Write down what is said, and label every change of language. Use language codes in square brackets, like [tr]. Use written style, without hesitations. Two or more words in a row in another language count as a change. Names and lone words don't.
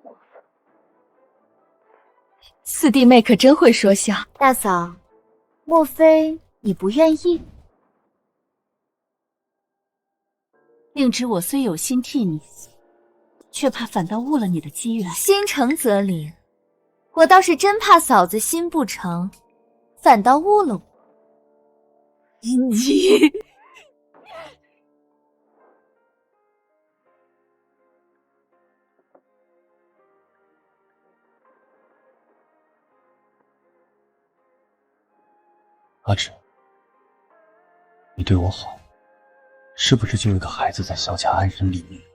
[zh] 四弟妹可真會說笑。大嫂，莫非你不願意？令侄我雖有心替你，卻怕反倒誤了你的機緣。心誠則靈，我倒是真怕嫂子心不誠，反倒誤了我。阿芷，你对我好，是不是就有个孩子在萧家安身立命？